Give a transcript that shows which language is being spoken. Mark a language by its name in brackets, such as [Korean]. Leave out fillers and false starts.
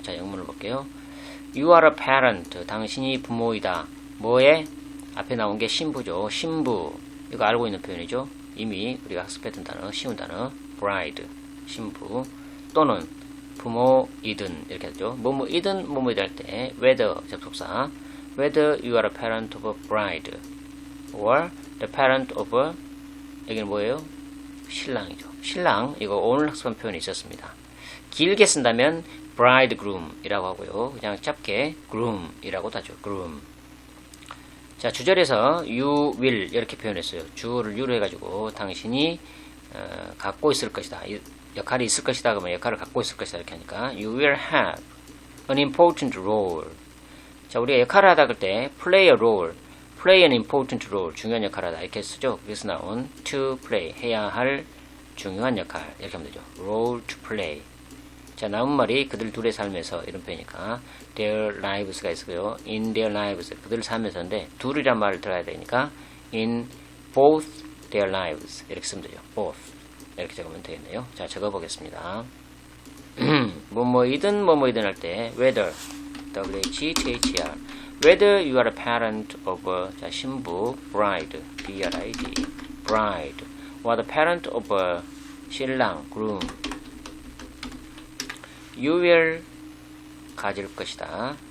[Korean] 자, 영문을 볼게요. [English] You are a parent. [Korean] 당신이 부모이다. 뭐에? 앞에 나온 게 신부죠. 신부. 이거 알고 있는 표현이죠. 이미 우리가 학습했던 단어, 쉬운 단어. bride. 신부. 또는 부모이든 이렇게 하죠. 뭐뭐이든 할 때 whether 접속사. [English] whether you are a parent of a bride or the parent of a [Korean] 여기는 뭐예요? 신랑이죠. 신랑. 이거 오늘 학습한 표현이 있었습니다. 길게 쓴다면 bridegroom 이라고 하고요. 그냥 짧게 groom 이라고도 하죠. groom. 자, 주절에서 you will 이렇게 표현했어요. 주어를 you로 해가지고 당신이 갖고 있을 것이다. 역할이 있을 것이다. 그러면 역할을 갖고 있을 것이다. 이렇게 하니까 [English] you will have an important role. [Korean] 자, 우리가 역할을 하다 그럴 때 play a role, [English] play an important role, [Korean] 중요한 역할을 하다 이렇게 쓰죠. 그래서 나온 to play, 해야 할 중요한 역할 이렇게 하면 되죠. [English] role to play. [Korean] 자, 남은 말이 그들 둘의 삶에서 이런 표현이니까 their lives가 있고요. in their lives 그들 삶에서인데 둘이란 말을 들어야 되니까 [English] in both their lives [Korean] 이렇게 쓰면 되죠. both 이렇게 적으면 되겠네요. 자, 적어보겠습니다. 뭐뭐이든 할 때 [English] whether w-h-t-h-e-r whether you are a parent of a 자, 신부 bride b-r-i-d bride or the parent of a 신랑 groom you will [Korean] 가질 것이다.